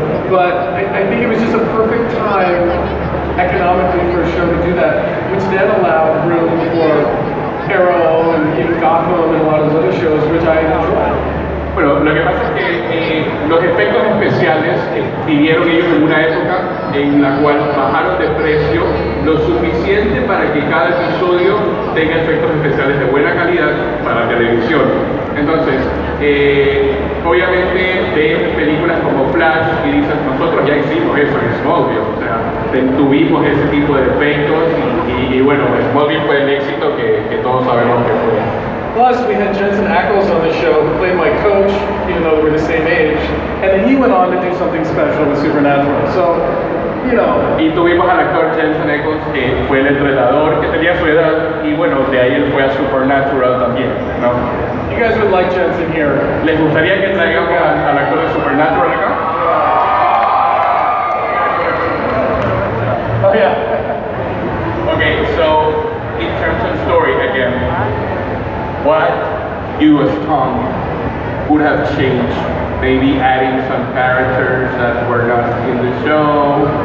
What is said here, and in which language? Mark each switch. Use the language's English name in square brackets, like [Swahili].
[English] But I think it was just a perfect time economically for a show to do that, which then allowed room for Arrow and even Gotham and a lot of those other shows, which I enjoy. [Spanish] Bueno, lo que pasa es que los efectos especiales vivieron ellos en una época en la cual bajaron de precio lo suficiente para que cada episodio tenga efectos especiales de buena calidad para televisión. Entonces, obviamente ven películas como Flash y dicen, nosotros ya hicimos eso en Smallville, o sea, tuvimos ese tipo de efectos y bueno, Smallville fue el éxito que todos sabemos que fue. [English] Plus, we had Jensen Ackles on the show, who played my coach, even though we were the same age, and then he went on to do something special with Supernatural. So, [Spanish] Y tuvimos al actor Jensen Ackles, que fue el entrenador, que tenía su edad, y bueno, de ahí él fue a Supernatural también, ¿no? [English] You guys would like Jensen here. [Spanish] ¿Les gustaría que traigamos al actor de Supernatural acá? [English] Oh, yeah. Okay, so, in terms of story, again, what you as Tom would have changed? Maybe adding some characters that were not in the show.